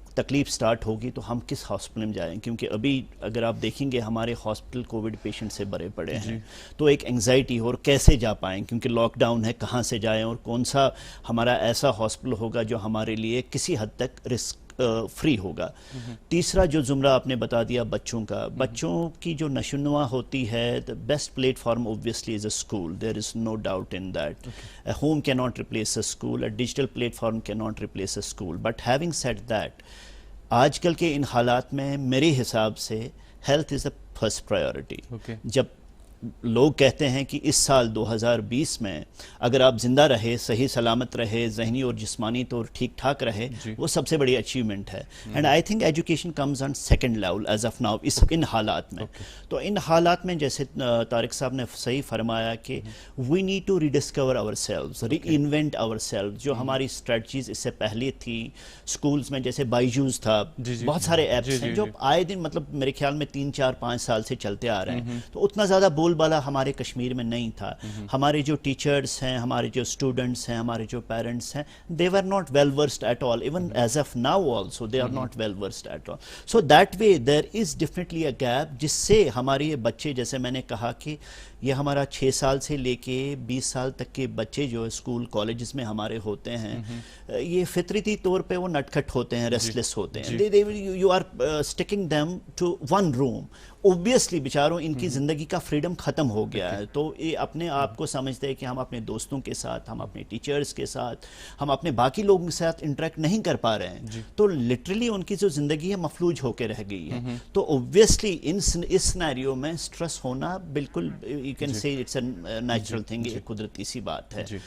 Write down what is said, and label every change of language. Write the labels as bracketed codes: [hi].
[ur] تکلیف سٹارٹ ہوگی تو ہم کس ہاسپٹل میں جائیں، کیونکہ ابھی اگر آپ دیکھیں گے ہمارے ہاسپٹل کووڈ پیشنٹ سے بھرے پڑے ہیں، تو ایک انگزائٹی اور کیسے جا پائیں، کیونکہ لاک ڈاؤن ہے، کہاں سے جائیں اور کون سا ہمارا ایسا ہاسپٹل ہوگا جو ہمارے لیے کسی حد تک رسک فری ہوگا۔ تیسرا جو زمرہ آپ نے بتا دیا بچوں کا، بچوں کی جو نشو و نما ہوتی ہے، [en] the best platform obviously is a school, there is no doubt in that. A home cannot replace a school, a digital platform cannot replace a school, but having said that [ur] آج کل کے ان حالات میں میرے حساب سے [en] Health is the first priority. [ur] جب لوگ کہتے ہیں کہ اس سال 2020 میں اگر آپ زندہ رہے، صحیح سلامت رہے، ذہنی اور جسمانی طور ٹھیک ٹھاک رہے، وہ سب سے بڑی اچیومنٹ ہے. [en] and I think education comes on second level as of now [ur] in حالات میں. تو ان حالات میں جیسے طارق صاحب نے صحیح فرمایا کہ [en] we need to rediscover ourselves, [ur] re invent our selves. جو ہماری اسٹریٹجیز اس سے پہلے تھی اسکولز میں، جیسے بائیجوز تھا، بہت سارے ایپس ہیں جو آئے دن مطلب میرے خیال میں 3 4 5 سال سے چلتے آ رہے ہیں. تو اتنا زیادہ بول بالا ہمارے کشمیر میں نہیں تھا. ہمارے جو ٹیچرز ہیں، ہمارے جو اسٹوڈنٹس ہیں، ہمارے جو پیرنٹس ہیں، [en] they were not well versed at all. Even as of now also they are not well versed at all. So that way there is definitely a gap [ur] جس سے ہمارے یہ بچے، جیسے میں نے کہا کہ یہ ہمارا 6 سال سے لے کے 20 سال تک کے بچے جو اسکول کالجز میں ہمارے ہوتے ہیں، یہ فطرتی طور پہ وہ نٹکھٹ ہوتے ہیں، ریسٹلیس ہوتے ہیں. [en] You are sticking them to one room. [ur] Obviously بیچاروں ان کی زندگی کا فریڈم ختم ہو گیا ہے. تو یہ اپنے آپ کو سمجھتے ہیں کہ ہم اپنے دوستوں کے ساتھ، ہم اپنے ٹیچرز کے ساتھ، ہم اپنے باقی لوگوں کے ساتھ انٹریکٹ نہیں کر پا رہے ہیں. تو لٹرلی ان کی جو زندگی ہے مفلوج ہو کے رہ گئی ہے. تو اوبویسلی اس سینیریو میں سٹریس ہونا بالکل [en] you can say it's a natural thing, [ur] ایک قدرتی سی بات ہے.